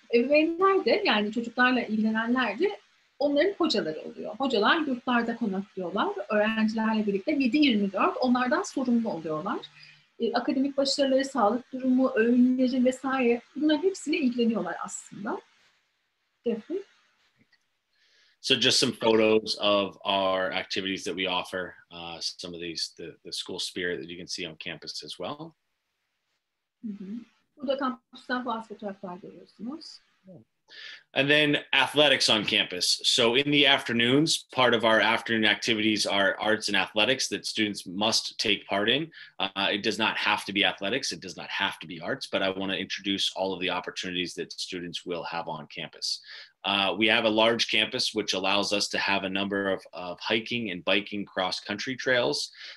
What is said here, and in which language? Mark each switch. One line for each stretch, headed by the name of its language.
Turkish: Ebeveynler de yani çocuklarla ilgilenenler de onların hocaları oluyor. Hocalar yurtlarda konaklıyorlar. Öğrencilerle birlikte 7/24 onlardan sorumlu oluyorlar. Akademik başarıları, sağlık durumu, öğünleri vesaire bunların hepsiyle ilgileniyorlar aslında. Jeffrey?
English: So just some photos of our activities that we offer, some of these, the school spirit that you can see on campus as well.
Turkish: Burada kampüsten bazı fotoğraflar görüyorsunuz.
English: And then athletics on campus. So in the afternoons, part of our afternoon activities are arts and athletics that students must take part in. It does not have to be athletics. It does not have to be arts, but I want to introduce all of the opportunities that students will have on campus. We have a large campus, which allows us to have a number of hiking and biking cross-country trails.